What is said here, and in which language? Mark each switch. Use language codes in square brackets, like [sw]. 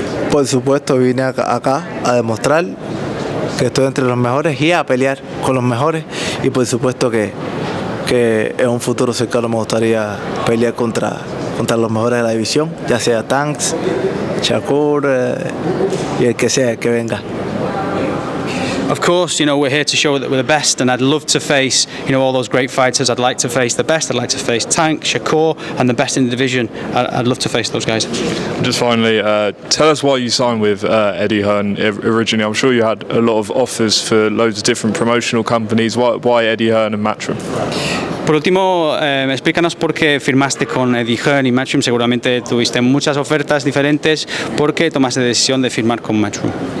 [es] Por supuesto, vine acá a demostrar que estoy entre los mejores y a pelear con los mejores, y por supuesto que en un futuro cercano me gustaría pelear contra los mejores de la división, ya sea Tanks, Shakur y el que sea, el que venga. [en] Of course, we're here to show that we're the best, and I'd love to face, all those great fighters. I'd like to face the best. I'd like to face Tank, Shakur, and the best in the division. I'd love to face those guys. Just finally, tell us why you signed with Eddie Hearn originally. I'm sure you had a lot of offers for loads of different promotional companies. Why Eddie Hearn and Matchroom? [es] Por último, explícanos por qué firmaste con Eddie Hearn y Matchroom. Seguramente tuviste muchas ofertas diferentes. ¿Por qué tomaste la decisión de firmar con Matchroom?